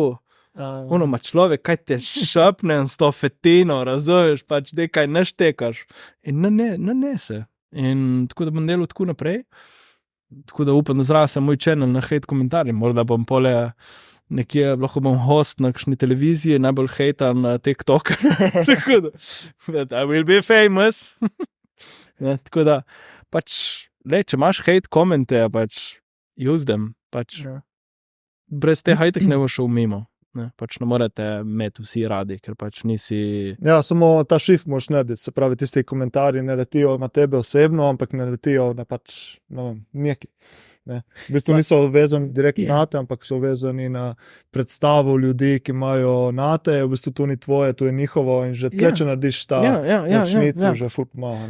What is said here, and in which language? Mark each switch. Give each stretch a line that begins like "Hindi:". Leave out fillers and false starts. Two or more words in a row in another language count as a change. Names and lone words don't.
Slovenian: Ma človek, kaj te šapne s to fetino, razumeš, pač dej kaj naštekaš. In ne se. In tako da bom delal tako naprej. Tako da upam, da zrase moj channel na hate komentarje. Morda bom pole nekje, lahko bom host na kakšni televiziji, najbolj hejtan na TikTok. Tako da,
English: I will be famous.
Slovenian: Tako da, pač, če imaš hate komente, pač,
English: use them.
Slovenian: Pač, brez te hejtek ne bo šel mimo. Ne, pač ne morete imeti vsi radi, ker pač nisi... Ja, samo ta shift moraš narediti, se pravi, tisti komentarji ne letijo na tebe osebno, ampak ne letijo na pač, ne vem, neki. Ne. V bistvu niso vezani direktno na te, ampak so vezani na predstavo ljudi, ki imajo na te, v bistvu to ni tvoje, to je njihovo in že tle, če narediš ta šnicu, že ful pomaga.